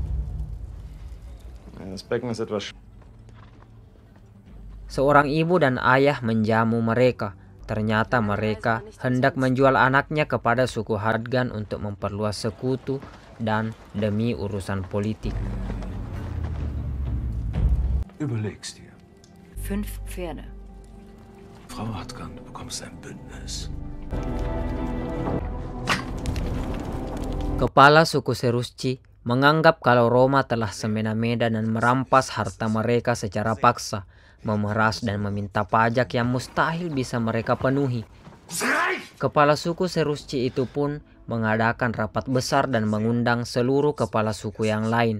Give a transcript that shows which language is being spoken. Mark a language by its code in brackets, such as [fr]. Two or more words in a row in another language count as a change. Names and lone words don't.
[id] Seorang ibu dan ayah menjamu mereka. Ternyata mereka hendak menjual anaknya kepada suku Hadgan untuk memperluas sekutu dan demi urusan politik. [de] Überlegst dir. 5 Pferde. Frau Hadgan, du bekommst ein Bündnis. [id] Kepala suku Serusci menganggap kalau Roma telah semena-mena dan merampas harta mereka secara paksa, memeras dan meminta pajak yang mustahil bisa mereka penuhi. Kepala suku Serusci itu pun mengadakan rapat besar dan mengundang seluruh kepala suku yang lain.